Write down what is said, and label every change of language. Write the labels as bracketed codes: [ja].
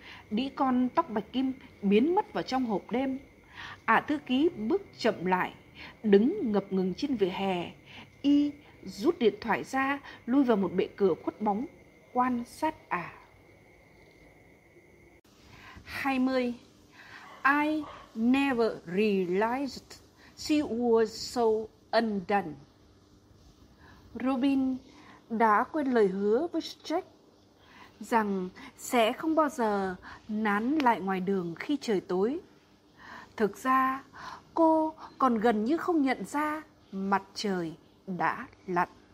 [vi] Đĩ con tóc bạch kim biến mất vào trong hộp đêm. Ả thư ký bước chậm lại, đứng ngập ngừng trên vỉa hè. Y rút điện thoại ra, lui vào một bệ cửa khuất bóng, quan sát ả. 20. [en] I never realized she was so undone. [vi] Robin đã quên lời hứa với Jack rằng sẽ không bao giờ nán lại ngoài đường khi trời tối. Thực ra, cô còn gần như không nhận ra mặt trời đã lặn.